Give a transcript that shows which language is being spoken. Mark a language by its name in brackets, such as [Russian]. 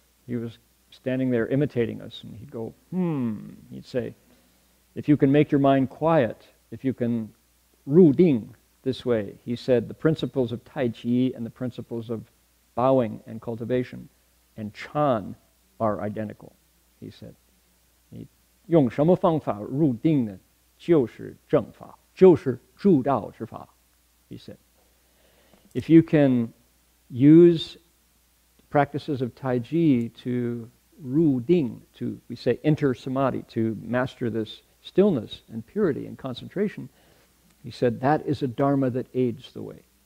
[English] He was standing there imitating us, and he'd go, he'd say, if you can make your mind quiet, if you can ru ding this way, he said, the principles of Tai Chi and the principles of bowing and cultivation and Chan are identical, he said. [Chinese] 用什么方法入定呢？就是正法，就是助道之法, [English] he said. If you can use practices of Tai Chi to ru ding, to, we say, enter samadhi, to master this stillness and purity and concentration, he said that is a dharma that aids the way.